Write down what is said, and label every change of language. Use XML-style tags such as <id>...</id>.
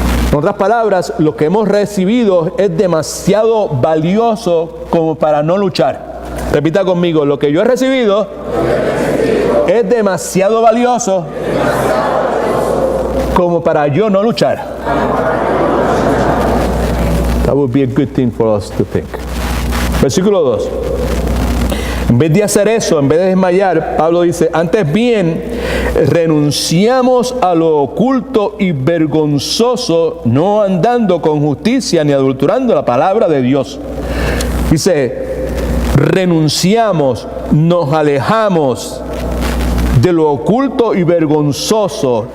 <es>En otras palabras, lo que hemos recibido es demasiado valioso como para no luchar. Repita conmigo, lo que yo he recibido es demasiado valioso como para yo no luchar.</es> <en>That would be a good thing for us to think.</en> <es>Versículo 2. En vez de hacer eso, en vez de desmayar, Pablo dice, antes bien, renunciamos a lo oculto y vergonzoso, no andando con justicia ni adulterando la palabra de Dios. Dice, renunciamos, nos alejamos de lo oculto y vergonzoso.</es>